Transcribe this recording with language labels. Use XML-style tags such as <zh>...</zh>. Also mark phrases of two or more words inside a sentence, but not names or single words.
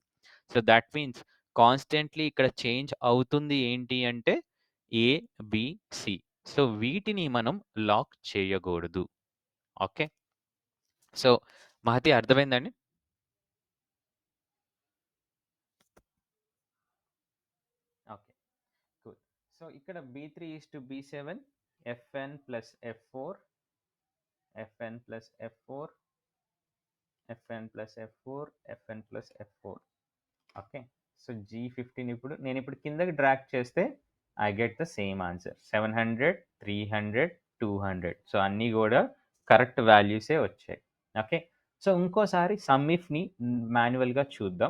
<en>So that means constantly</en> <te>ఇక్కడ చేంజ్ అవుతుంది ఏంటి అంటే ఏ, బి, సి. సో వీటిని మనం లాక్ చేయకూడదు. ఓకే. సో మహతి అర్థమైందండి?</te> <en>Okay, cool. సో ఇక్కడ B3:B7, FN plus F4, FN plus F4, FN plus F4, FN plus F4.</en> <te>ఓకే. సో G15 నేను ఇప్పుడు కిందకి డ్రాగ్ చేస్తే</te> <en>I get the same answer</en> <te>700, 300, 200. సో అన్నీ కూడా</te> <en>correct values</en> <te>వచ్చాయి. ఓకే. సో ఇంకోసారి సమ్మిఫ్ని మాన్యువల్గా చూద్దాం.</te>